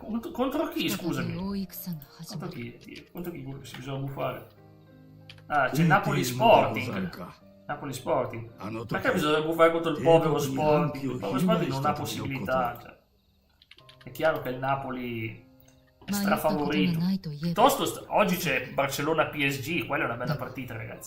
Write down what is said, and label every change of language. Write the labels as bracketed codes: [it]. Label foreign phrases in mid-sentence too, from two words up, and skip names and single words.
[it] Contro chi, [ja] 再び [it] scusami? [ja] 大戦が始ま [it] Contro [ja] る。 [it] chi? Contro chi si bisogna buffare? Ah, c'è Napoli Sporting. Napoli Sporting. Perché bisogna buffare contro il povero Sporting? Il povero Sporting non ha possibilità. Cioè. è chiaro che il Napoli è strafavorito. Piuttosto oggi c'è Barcellona PSG, quella è una bella partita, ragazzi.